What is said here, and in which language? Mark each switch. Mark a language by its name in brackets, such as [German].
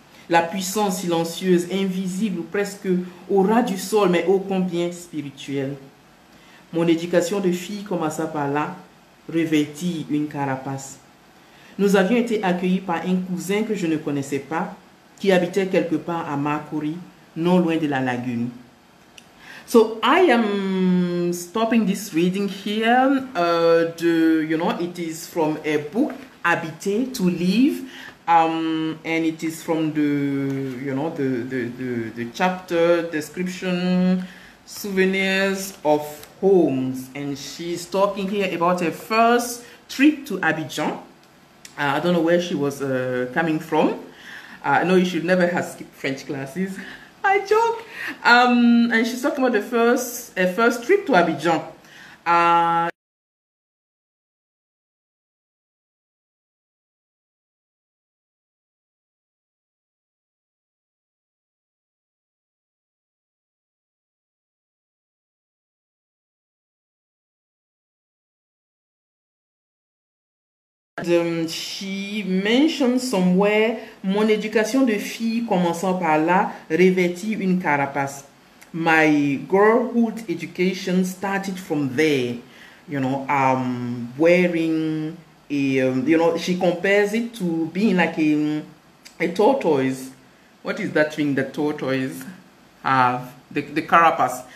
[French] La puissance silencieuse, invisible ou presque au ras du sol, mais ô combien spirituelle. Mon éducation de fille commença par là, revêtir une carapace. Nous avions été accueillis par un cousin que je ne connaissais pas, qui habitait quelque part à Makuri, non loin de la lagune. [English] So I am stopping this reading here. It is from a book, Habiter, to live. And it is from the chapter description, souvenirs of homes. And she's talking here about her first trip to Abidjan. I don't know where she was coming from. I know you should never have skipped French classes. I joke. And she's talking about her first trip to Abidjan. She mentioned somewhere, [French] mon éducation de fille commençant par là, revêtit une carapace. [English] My girlhood education started from there, wearing a, she compares it to being like a tortoise. What is that thing that tortoise have? The carapace.